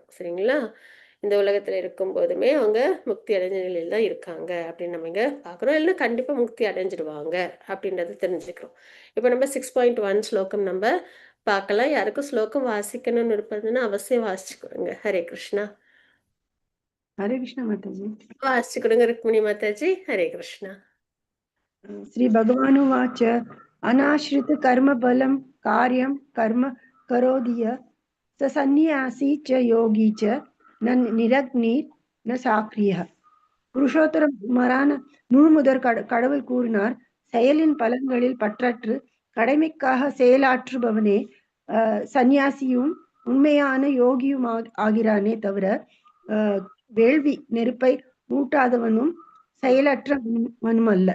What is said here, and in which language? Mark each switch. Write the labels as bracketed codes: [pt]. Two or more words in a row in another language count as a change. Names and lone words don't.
[ta] சரிங்களா, இந்த உலகத்தில் இருக்கும் போதுமே அவங்க முக்தி அடைஞ்ச நிலையில் தான் இருக்காங்க அப்படின்னு நம்ம இங்கே பார்க்குறோம். இல்லைன்னா கண்டிப்பாக முக்தி அடைஞ்சிடுவாங்க அப்படின்றத தெரிஞ்சுக்கிறோம். இப்போ நம்ம 6.1 ஸ்லோகம் நம்ம பார்க்கலாம். யாருக்கும் ஸ்லோகம் வாசிக்கணும்னு இருப்பதுன்னா அவசியம் வாசிச்சுக்கோங்க. ஹரே கிருஷ்ணா. [hi] हरे कृष्ण माताजी। [ta] वास्य கொடுங்க ருக்மிணி மாதாஜி. ஹரே கிருஷ்ணா. [sa] श्री भगवानुवाच अनाश्रित कर्म बलं कार्यं कर्म करोति य स सन्न्यासी च योगी च न निरग्निर न சாக்கிரியः. [ta] புருஷோத்தமரான நூல்முதற் கடவுள் கூறினார், செயலின் பலன்களில் பற்றற்று கடமைக்காக செயலாற்றுபவனே சந்நியாசியும் உண்மையான யோகியும் ஆகிறானே தவிர வேள்வி நெருப்பை மூட்டாதவனும் செயலற்றவனும் அல்ல.